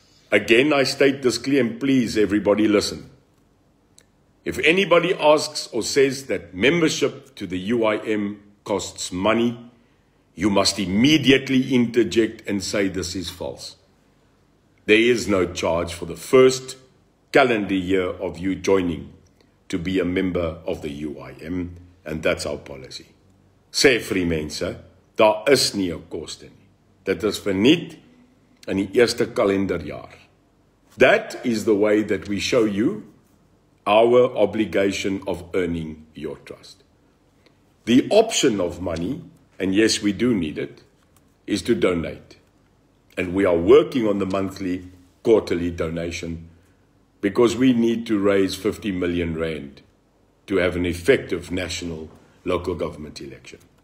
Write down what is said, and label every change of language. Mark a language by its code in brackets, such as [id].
[en] Again, I state this clear, and please everybody listen. If anybody asks or says that membership to the UIM costs money, you must immediately interject and say this is false. There is no charge for the first calendar year of you joining to be a member of the UIM, and that's our policy. [af] Sê vir die mense, daar is nie 'n koste nie. Dit is verniet in die eerste kalenderjaar. [en] That is the way that we show you our obligation of earning your trust. The option of money, and yes, we do need it, is to donate. And we are working on the monthly, quarterly donation because we need to raise 50 million rand to have an effective national local government election.